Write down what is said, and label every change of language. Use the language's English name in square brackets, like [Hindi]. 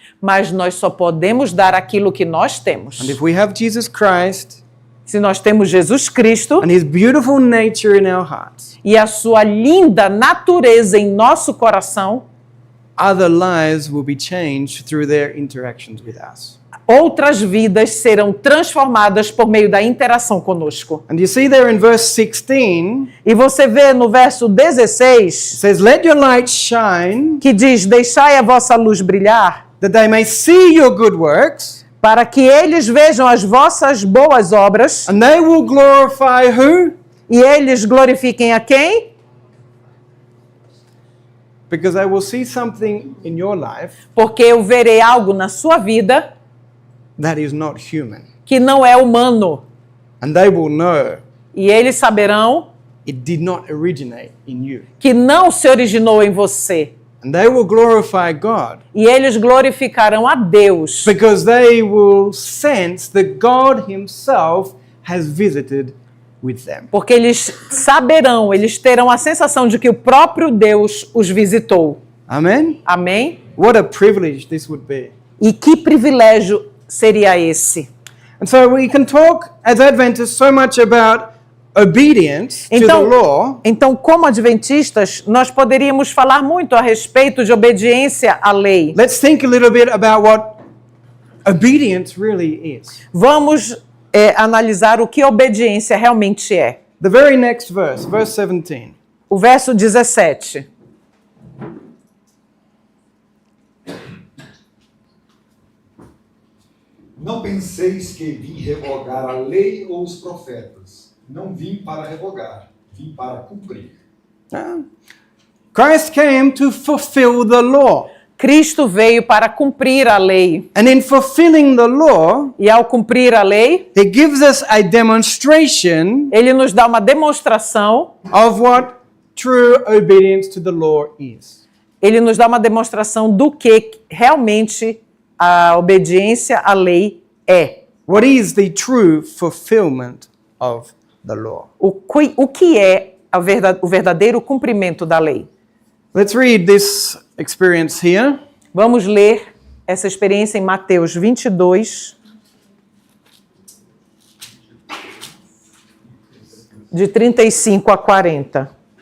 [Portuguese] Mas nós só podemos dar aquilo que nós temos. [English] And if we have Jesus Christ [Portuguese] Se nós temos Jesus Cristo [English] and His beautiful nature in our hearts, [Portuguese] e a sua linda natureza em nosso coração, [English] other lives will be changed through their interactions with us. [Portuguese] outras vidas serão transformadas por meio da interação conosco. [English] And you see there in verse 16, [Portuguese] E você vê no verso 16, [English] it says, "Let your light shine, [Portuguese] que diz: deixai a vossa luz brilhar, [English] that they may see your good works, [Portuguese] para que eles vejam as vossas boas obras, [English] and they will glorify who? [Portuguese] e eles glorifiquem a quem? [English] Because they will see something in your life [Portuguese] Porque eu verei algo na sua vida [English] that is not human. [Portuguese] que não é humano. [English] And they will know [Portuguese] E eles saberão [English] it did not originate in you. [Portuguese] que não se originou em você. [English] And they will glorify God [Portuguese] E eles glorificarão a Deus, [English] because they will sense that God Himself has visited with them. [Portuguese] porque eles saberão, eles terão a sensação de que o próprio Deus os visitou. [English] Amen? [Portuguese] Amém? [English] What a privilege this would be. [Portuguese] E que privilégio seria esse? [English] And so we can talk as Adventists so much about obedience to the law, [Portuguese] Então, como adventistas, nós poderíamos falar muito a respeito de obediência à lei. [English] let's think a little bit about what obedience really is. [Portuguese] Vamos analisar o que obediência realmente é. [English] The very next verse, verse 17. [Portuguese] O verso 17. Não penseis que vim revogar a lei ou os profetas. Não vim para revogar, vim para cumprir. [English] Christ came to fulfill the law. [Portuguese] Cristo veio para cumprir a lei. [English] And in fulfilling the law, [Portuguese] E ao cumprir a lei, [English] it gives us a demonstration [Portuguese] ele nos dá uma demonstração, [English] of what true obedience to the law is. [Portuguese] ele nos dá uma demonstração do que realmente a obediência à lei é. [English] What is the true fulfillment of the law? [Portuguese] O que é o verdadeiro cumprimento da lei? [English] Let's read this experience here. [Portuguese] Vamos ler essa experiência em Mateus 22, de 35 a 40.